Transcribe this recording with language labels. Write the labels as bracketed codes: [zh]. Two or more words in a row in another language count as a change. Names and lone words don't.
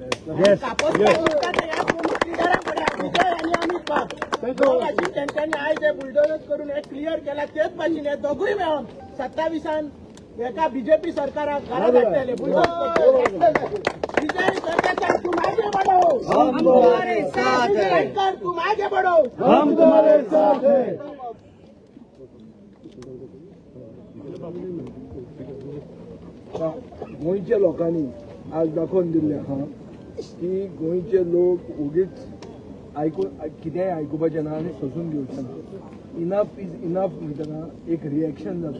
[kok] तेंच्यांनी आयज हे बुलडोजर करून हे क्लियर केला. तेच भाशेन हे दोगूय मेळोन 27 एका बीजेपी सरकाराक घरा धाडटले. [hi] विजय सरकार तू मागे बढ़ो, हम तुम्हारे साथ हैं. सरकार तू मागे बढ़ो, हम तुम्हारे साथ हैं. [kok] गोंयच्या लोकांनी आज दाखोवन दिल्लें आहा की गोंयचे लोक उगीच कितेंय आयकुपाचें ना आनी सोसून घेवचें ना. [en] enough is enough [kok] म्हणटना एक रिएक्शन जाता.